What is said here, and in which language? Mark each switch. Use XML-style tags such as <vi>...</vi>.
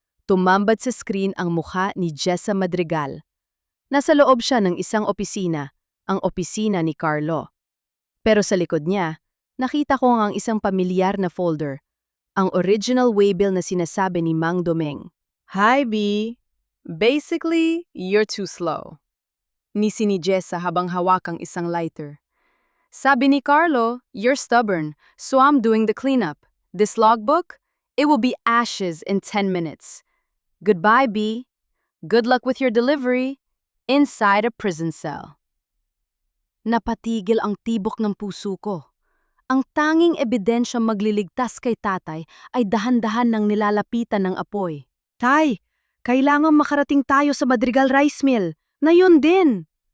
<tl>Tumambad sa screen ang mukha ni Jessa Madrigal. Nasa loob siya ng isang opisina, ang opisina ni Carlo. Pero sa likod niya, nakita ko ang isang pamilyar na folder, ang original waybill na sinasabi ni Mang Domeng.</tl> <en>Hi, B. Basically, you're too slow.</en> <tl>Nisi ni Jessa habang hawakang isang lighter. Sabi ni</tl> <en>Carlo, you're stubborn, so I'm doing the cleanup. This logbook, it will be ashes in 10 minutes. Goodbye, B. Good luck with your delivery. Inside a prison cell.</en> <tl>Napatigil ang tibok ng puso ko. Ang tanging ebidensya magliligtas kay tatay ay dahan-dahan nang nilalapitan ng apoy. Tay, kailangan makarating tayo sa Madrigal Rice Mill. Ngayon din!</tl>